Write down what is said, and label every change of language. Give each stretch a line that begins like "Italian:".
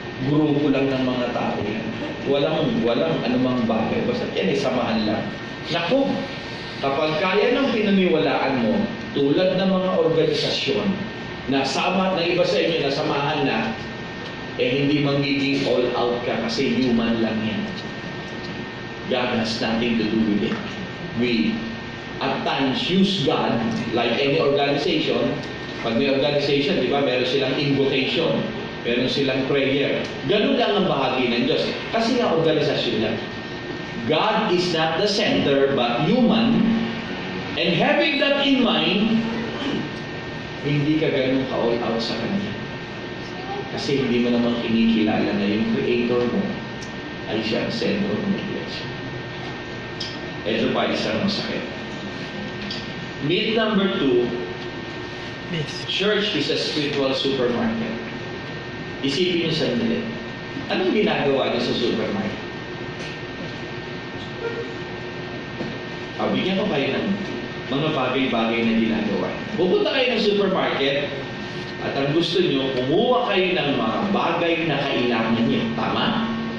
Filipino: Grupo lang ng mga tao yan. Walang anumang bagay. Basta yan ay samahan lang. Naku, kapag kaya ng pinaniwalaan mo, tulad ng mga organisasyon, na sama ng iba sa inyo na samahan na, hindi magiging all out ka kasi human lang yan.
English: God has nothing to do with it. We, at times, use God like any organization.
Filipino: Pag may organization, di ba, meron silang invocation, meron silang prayer. Ganun lang ang bahagi ng Diyos. Kasi nga organisasyon lang.
English: God is not the center, but human. And having that in mind,
Filipino: hindi ka ganun ka-all out sa Kanya. Kasi hindi mo naman kinikilala na yung Creator mo ay siya ang sentro ng iglesia. Ito pa isang masakit.
English: Myth number 2, church is a spiritual supermarket.
Filipino: Isipin niyo sandali. Anong ginagawa niyo sa supermarket? Bigyan ko kayo ng mga bagay-bagay na ginagawa. Pupunta kayo ng supermarket at ang gusto niyo, kumuha kayo ng mga bagay na kailangan niyo. Tama?